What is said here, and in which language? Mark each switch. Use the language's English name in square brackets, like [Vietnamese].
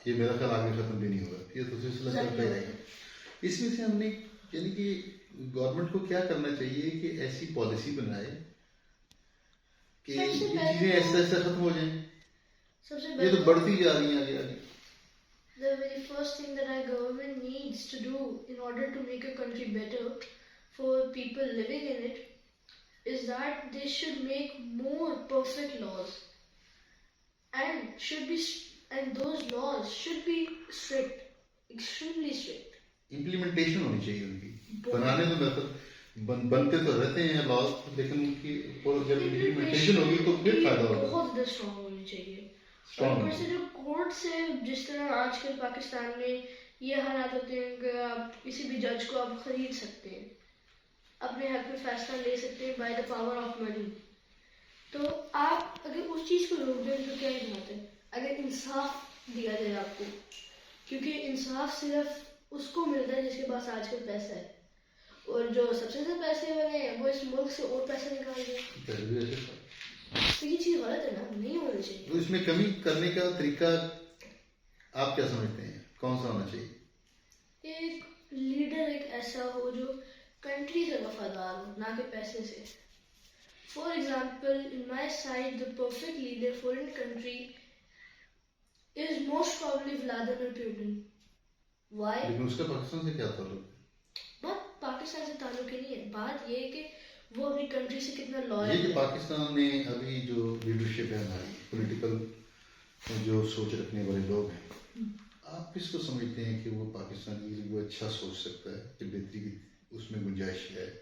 [Urdu] یہ میرا خیال آگے ختم بھی نہیں ہوگا، یہ تو سلسلہ چلتا ہی رہے گا. اس میں سے ہم نے یعنی کہ گورنمنٹ کو کیا کرنا چاہیے کہ ایسی پالیسی بنائے کہ یہ چیزیں ایسا ختم ہو جائیں. یہ تو بڑھتی جا رہی ہیں آگے آگے. [English] The very first thing that our government needs to do in order to make a country better for people living in it is that they should make more perfect laws, and those laws should be strict, extremely strict. [Urdu] Implementation ہونی چاہیے ان کی. بنانے تو بہتر بنتے تو رہتے ہیں لاز، لیکن ان کی جب امپلیمنٹیشن ہوگی تو پھر فائدہ ہوگا. بہت زیادہ اسٹرانگ ہونی چاہیے. [English] Strong. [Urdu] اوپر سے جو کورٹ سے جس طرح آج کل پاکستان میں یہ حالات ہوتے ہیں کہ آپ کسی بھی جج کو آپ خرید سکتے ہیں, اپنے حق میں فیصلہ لے سکتے ہیں [English] By the power of money. [Urdu] تو آپ اگر اس چیز کو روک دیں تو کیا ہی بات ہے اگر انصاف دیا جائے آپ کو, کیونکہ انصاف صرف اس کو ملتا ہے جس کے پاس آج کل پیسہ ہے, اور جو سب سے زیادہ پیسے والے ہیں وہ اس ملک سے اور پیسہ نکال رہے ہیں. پہلے بھی ایسے تھا. تو یہ چیز غلط ہے نا, نہیں ہونی چاہیے. تو اس میں کمی کرنے کا طریقہ آپ کیا سمجھتے ہیں, کون سا ہونا چاہیے؟ ایک لیڈر ایک ایسا ہو جو کنٹری سے وفادار ہو, نہ کہ پیسے سے. [English] For example in my side the perfect leader for in country is most probably Vladimir Putin. Why? [Urdu] لیکن اس کا پاکستان سے کیا تعلق ہے؟ بات پاکستان سے تعلق ہی نہیں ہے, بات یہ ہے کہ وہ اپنی کنٹری سے کتنا یہ لائل کہ ہے. پاکستان میں ابھی جو لیڈرشپ ہے ہماری پولیٹیکل جو سوچ رکھنے والے لوگ ہیں, آپ کس کو سمجھتے ہیں کہ وہ پاکستان کے لیے وہ اچھا سوچ سکتا ہے کہ بہتری کی اس میں گنجائش ہے؟